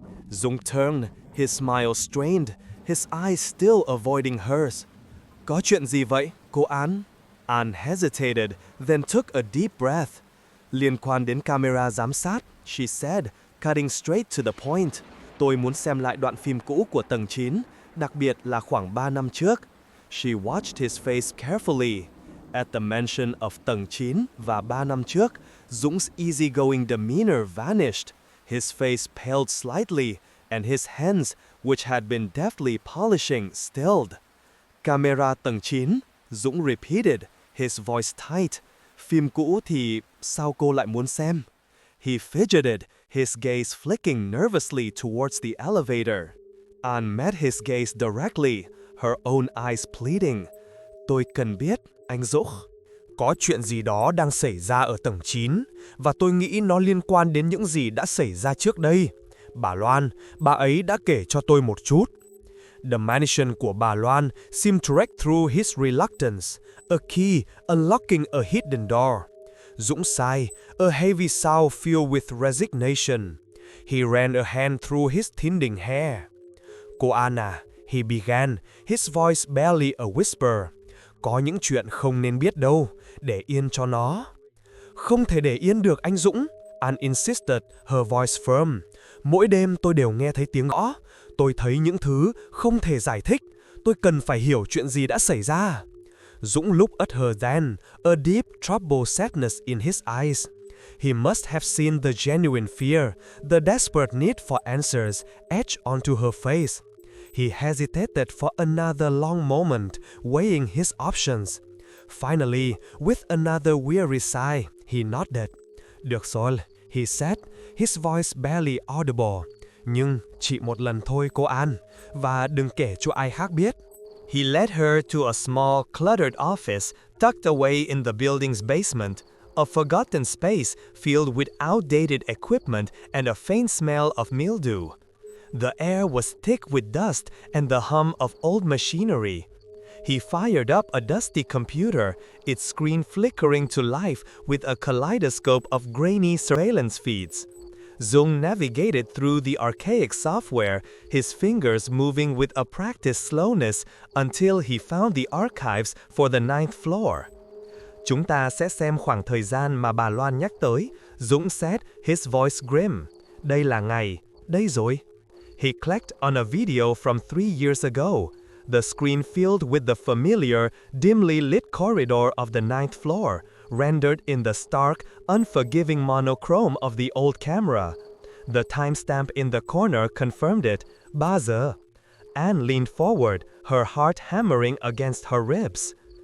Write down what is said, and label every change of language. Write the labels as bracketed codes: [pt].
[en] Dũng turned, his smile strained, his eyes still avoiding hers. [vi] Có chuyện gì vậy, cô Anne? [en] Anne hesitated, then took a deep breath. [vi] Liên quan đến camera giám sát, [en] she said, cutting straight to the point. [vi] Tôi muốn xem lại đoạn phim cũ của tầng 9, đặc biệt là khoảng 3 năm trước. [en] She watched his face carefully. At the mention of [vi] tầng 9 và 3 năm trước, [en] Dũng easygoing demeanor vanished. His face paled slightly, and his hands, which had been deftly polishing, stilled. [vi] Camera tầng 9, [en] Dũng repeated, his voice tight. [vi] Phim cũ thì sao cô lại muốn xem? [en] He fidgeted, his gaze flicking nervously towards the elevator. Anne met his gaze directly, her own eyes pleading. [vi] Tôi cần biết, anh Dũng. Có chuyện gì đó đang xảy ra ở tầng 9, và tôi nghĩ nó liên quan đến những gì đã xảy ra trước đây. Bà Loan, bà ấy đã kể cho tôi một chút. [en] The mansion [vi] của bà Loan [en] seemed to break through his reluctance, a key unlocking a hidden door. Dũng sighed, a heavy sound filled with resignation. He ran a hand through his thinning hair. Cô Anna, he began, his voice barely a whisper. [vi] Có những chuyện không nên biết đâu, để yên cho nó. Không thể để yên được anh Dũng, [en] Anne insisted, her voice firm. [vi] Mỗi đêm tôi đều nghe thấy tiếng gõ. Tôi thấy những thứ không thể giải thích. Tôi cần phải hiểu chuyện gì đã xảy ra. [en] Dũng looked at her then, a deep, troubled sadness in his eyes. He must have seen the genuine fear, the desperate need for answers etched onto her face. He hesitated for another long moment, weighing his options. Finally, with another weary sigh, he nodded. [vi] Được rồi, [en] he said, his voice barely audible. [vi] Nhưng chỉ một lần thôi cô Anne, và đừng kể cho ai khác biết. [en] He led her to a small, cluttered office tucked away in the building's basement, a forgotten space filled with outdated equipment and a faint smell of mildew. The air was thick with dust and the hum of old machinery. He fired up a dusty computer, its screen flickering to life with a kaleidoscope of grainy surveillance feeds. Zung navigated through the archaic software, his fingers moving with a practiced slowness until he found the archives for the 9th floor. [vi] Chúng ta sẽ xem khoảng thời gian mà bà Loan nhắc tới, [en] Dũng said, his voice grim. [vi] Đây là ngày, đây rồi. [en] He clicked on a video from 3 years ago. The screen filled with the familiar, dimly lit corridor of the 9th floor, rendered in the stark, unforgiving monochrome of the old camera. The timestamp in the corner confirmed it, 3 giờ. Anne leaned forward, her heart hammering against her ribs.